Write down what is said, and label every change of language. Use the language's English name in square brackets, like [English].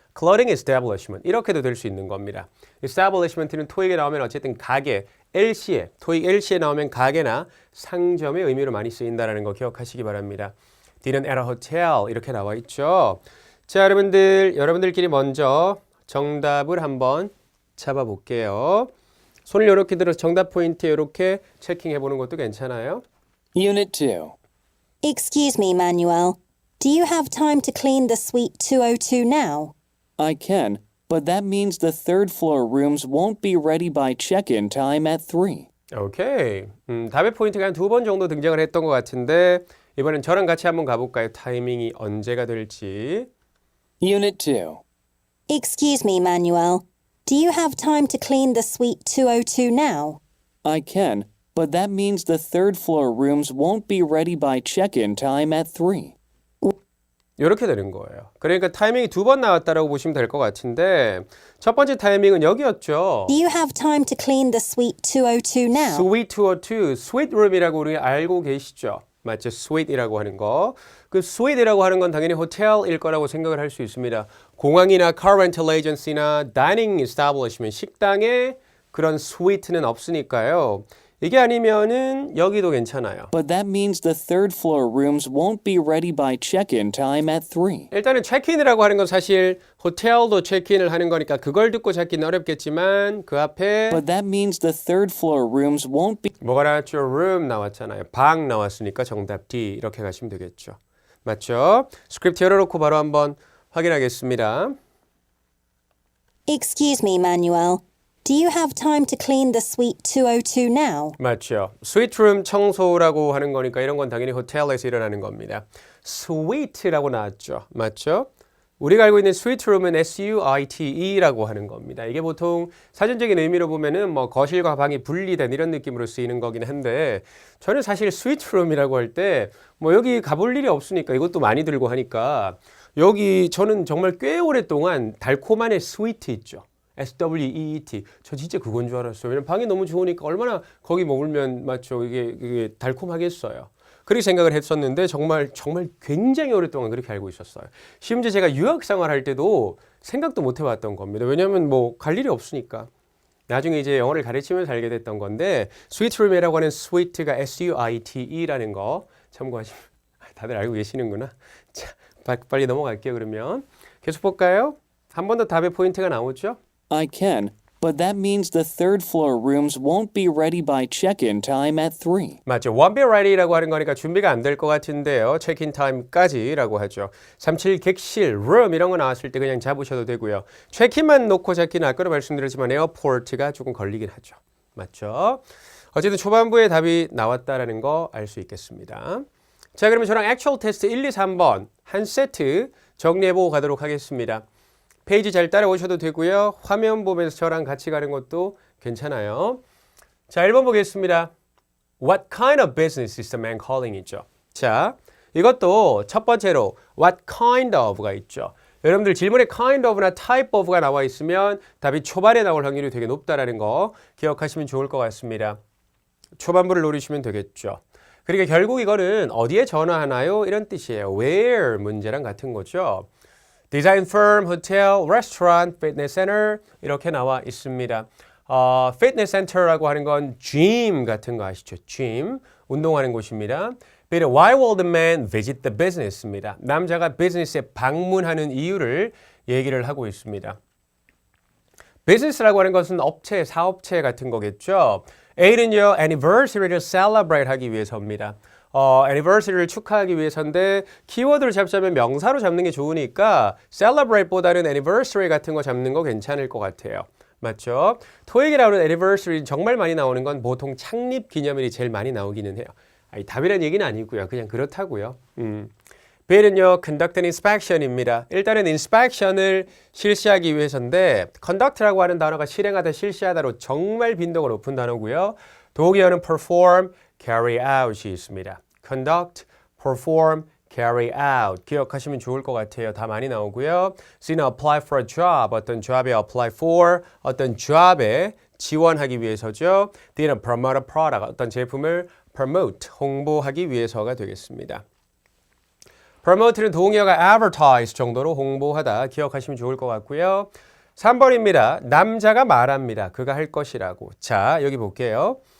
[English] clothing establishment [Korean] 이렇게도 될 수 있는 겁니다. establishment는 토익에 나오면 어쨌든 가게, LC에 토익 LC에 나오면 가게나 상점의 의미로 많이 쓰인다라는 거 기억하시기 바랍니다. D는 [English] at a hotel [Korean] 이렇게 나와 있죠. 자, 여러분들끼리 먼저 정답을 한번 잡아볼게요. 손을 이렇게 들어서 정답 포인트에 이렇게 체킹해 보는 것도 괜찮아요. [English] Unit 2. Excuse me, Manuel. Do you have time to clean the suite 202 now? I can. but that means the third floor rooms won't be ready by check-in time at 3. [Korean] 오케이. 답의 포인트가 한 2번 정도 등장을 했던 것 같은데 이번엔 저랑 같이 한번 가볼까요? 타이밍이 언제가 될지. [English] Unit 2. Excuse me, Manuel. Do you have time to clean the suite 202 now? I can, but that means the third floor rooms won't be ready by check-in time at 3. [Korean] 이렇게 되는 거예요. 그러니까 타이밍이 2번 나왔다라고 보시면 될 것 같은데 첫 번째 타이밍은 여기였죠. [English] Do you have time to clean the suite 202 now? [Korean] Suite 202, 스위트 룸이라고 우리 알고 계시죠? 맞죠? 스위트이라고 하는 거. 그 스위트이라고 하는 건 당연히 호텔일 거라고 생각을 할 수 있습니다. 공항이나 [English] car rental agency [Korean] 나 [English] dining establishment, [Korean] 식당에 그런 스위트는 없으니까요. 이게 아니면은 여기도 괜찮아요. [English] But that means the third floor rooms won't be ready by check-in time at 3. [Korean] 일단은 체크인이라고 하는 건 사실 호텔도 체크인을 하는 거니까 그걸 듣고 찾기는 어렵겠지만 그 앞에 [English] But that means the third floor rooms won't be [Korean] 뭐가 나왔죠? room 나왔잖아요. 방 나왔으니까 정답 D 이렇게 가시면 되겠죠. 맞죠? 스크립트 열어놓고 바로 한번 확인하겠습니다. [English] Excuse me, Manuel. Do you have time to clean the suite 202 now? [Korean] 맞죠. 스위트룸 청소라고 하는 거니까 이런 건 당연히 호텔에서 일어나는 겁니다. 스위트라고 나왔죠. 맞죠? 우리가 알고 있는 스위트룸은 SUITE라고 하는 겁니다. 이게 보통 사전적인 의미로 보면은 뭐 거실과 방이 분리된 이런 느낌으로 쓰이는 거긴 한데 저는 사실 스위트룸이라고 할 때 뭐 여기 가볼 일이 없으니까 이것도 많이 들고 하니까 여기 저는 정말 꽤 오랫동안 달콤한의 스위트 있죠. [English] SWEET. [Korean] 저 진짜 그건 줄 알았어요. 왜냐면 방이 너무 좋으니까 얼마나 거기 머물면 맞죠. 이게 달콤하겠어요. 그렇게 생각을 했었는데 정말 굉장히 오랫동안 그렇게 알고 있었어요. 심지어 제가 유학 생활할 때도 생각도 못 해봤던 겁니다. 왜냐하면 뭐 갈 일이 없으니까. 나중에 이제 영어를 가르치면서 알게 됐던 건데 스위트룸이라고 하는 스위트가 SUITE라는 거 참고하시면 다들 알고 계시는구나. 자, 빨리 넘어갈게요. 그러면 계속 볼까요? 한 번 더 답의 포인트가 나오죠? [English] I can, but that means the third floor rooms won't be ready by check-in time at 3. [Korean] 맞죠. [English] won't be ready [Korean] 라고 하는 거니까 준비가 안 될 것 같은데요. 체크인 타임까지라고 하죠. 37 객실, room 이런 거 나왔을 때 그냥 잡으셔도 되고요. 체크인만 놓고 잡기는 아까도 말씀드렸지만 에어포트가 조금 걸리긴 하죠. 맞죠? 어쨌든 초반부에 답이 나왔다라는 거 알 수 있겠습니다. 자, 그러면 저랑 액츄얼 테스트 1, 2, 3번 한 세트 정리해보고 가도록 하겠습니다. 페이지 잘 따라오셔도 되고요. 화면 보면서 저랑 같이 가는 것도 괜찮아요. 자, 1번 보겠습니다. [English] What kind of business is the man calling [Korean] 있죠. 자, 이것도 첫 번째로 what kind of가 있죠. 여러분들 질문에 kind of나 type of가 나와 있으면 답이 초반에 나올 확률이 되게 높다라는 거 기억하시면 좋을 것 같습니다. 초반부를 노리시면 되겠죠. 그러니까 결국 이거는 어디에 전화하나요? 이런 뜻이에요. Where 문제랑 같은 거죠. 디자인 firm, hotel, restaurant, fitness center 이렇게 나와 있습니다. fitness center라고 하는 건 gym 같은 거 아시죠? gym, 운동하는 곳입니다. [English] But why will the man visit the business [Korean] 입니다. 남자가 비즈니스에 방문하는 이유를 얘기를 하고 있습니다. 비즈니스라고 하는 것은 업체, 사업체 같은 거겠죠. A는요, anniversary를 celebrate 하기 위해서입니다. anniversary를 축하하기 위해서인데 키워드를 잡자면 명사로 잡는 게 좋으니까 celebrate보다는 anniversary 같은 거 잡는 거 괜찮을 것 같아요. 맞죠? 토익에 나오는 anniversary 정말 많이 나오는 건 보통 창립 기념일이 제일 많이 나오기는 해요. 아니, 답이라는 얘기는 아니고요. 그냥 그렇다고요. B는요, [English] conduct an inspection [Korean] 입니다. 일단은 inspection을 실시하기 위해서인데 conduct라고 하는 단어가 실행하다, 실시하다로 정말 빈도가 높은 단어고요. 동의어는 perform, carry out이 있습니다. conduct, perform, carry out 기억하시면 좋을 것 같아요. 다 많이 나오고요. C는 [English] apply for a job, [Korean] 어떤 job에 apply for, 어떤 job에 지원하기 위해서죠. D는 [English] promote a product, [Korean] 어떤 제품을 promote, 홍보하기 위해서가 되겠습니다. promote는 동의어가 advertise 정도로 홍보하다 기억하시면 좋을 것 같고요. 3번입니다. 남자가 말합니다. 그가 할 것이라고. 자, 여기 볼게요.